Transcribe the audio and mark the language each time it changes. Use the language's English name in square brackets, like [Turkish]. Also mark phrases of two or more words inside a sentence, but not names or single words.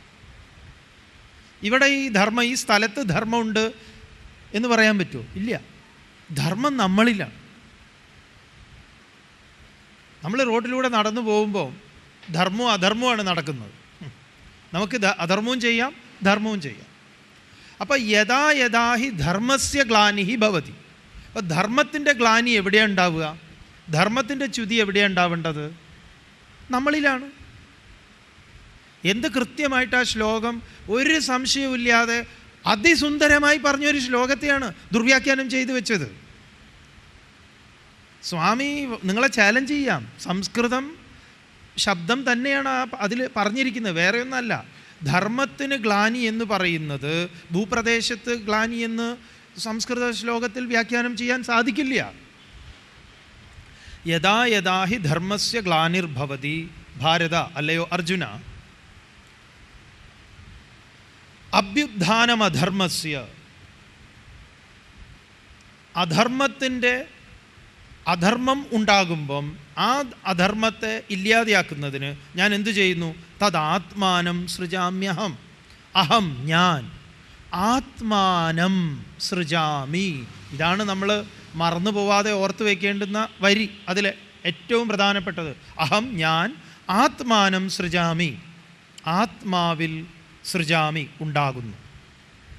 [Malayalam] ഇവിടെ ഈ സ്ഥലത്ത് ധർമ്മമുണ്ട് എന്ന് പറയാൻ പറ്റുമോ? ഇല്ല. ധർമ്മം നമ്മളിലാണ്. നമ്മൾ റോഡിലൂടെ നടന്നു പോകുമ്പോൾ ധർമ്മവും അധർമ്മവുമാണ് നടക്കുന്നത്. നമുക്ക് അധർമ്മവും ചെയ്യാം, ധർമ്മവും ചെയ്യാം. [Sanskrit] അപ്പോൾ യഥാ യഥാ ഹി ധർമ്മസ്യ ഗ്ലാനിഹി ഭവതി. [Malayalam] അപ്പോൾ ധർമ്മത്തിൻ്റെ ഗ്ലാനി എവിടെയാണ് ഉണ്ടാവുക? ധർമ്മത്തിൻ്റെ ച്യുതി എവിടെയാണ് ഉണ്ടാവേണ്ടത്? നമ്മളിലാണ്. എന്ത് കൃത്യമായിട്ട് ആ ശ്ലോകം ഒരു സംശയവുമില്ലാതെ അതിസുന്ദരമായി പറഞ്ഞൊരു ശ്ലോകത്തെയാണ് ദുർവ്യാഖ്യാനം ചെയ്തു വെച്ചത്. സ്വാമി നിങ്ങളെ ചാലഞ്ച് ചെയ്യാം. സംസ്കൃതം ശബ്ദം തന്നെയാണ് അതിൽ പറഞ്ഞിരിക്കുന്നത്, വേറെ ഒന്നല്ല. ധർമ്മത്തിന് ഗ്ലാനി എന്ന് പറയുന്നത് ഭൂപ്രദേശത്ത് ഗ്ലാനി എന്ന് സംസ്കൃത ശ്ലോകത്തിൽ വ്യാഖ്യാനം ചെയ്യാൻ സാധിക്കില്ല. [Sanskrit] യഥാ യഥാ ഹി ധർമ്മസ്യ ഗ്ലാനിർഭവതി ഭാരത, [Malayalam] അല്ലയോ അർജുന, അഭ്യുത്ഥാനമധർമ്മസ്യ, അധർമ്മം ഉണ്ടാകുമ്പം ആ അധർമ്മത്തെ ഇല്ലാതെയാക്കുന്നതിന് ഞാൻ എന്തു ചെയ്യുന്നു? [Sanskrit] തദാത്മാനം സൃജാമ്യഹം, അഹം ഞാൻ ആത്മാനം സൃജാമി. [Malayalam] ഇതാണ് നമ്മൾ മറന്നു പോവാതെ ഓർത്ത് വയ്ക്കേണ്ടുന്ന വരി, അതിലെ ഏറ്റവും പ്രധാനപ്പെട്ടത്. അഹം ഞാൻ [Sanskrit] ആത്മാനം സൃജാമി, [Malayalam] ആത്മാവിൽ സൃജാമി ഉണ്ടാകുന്നു.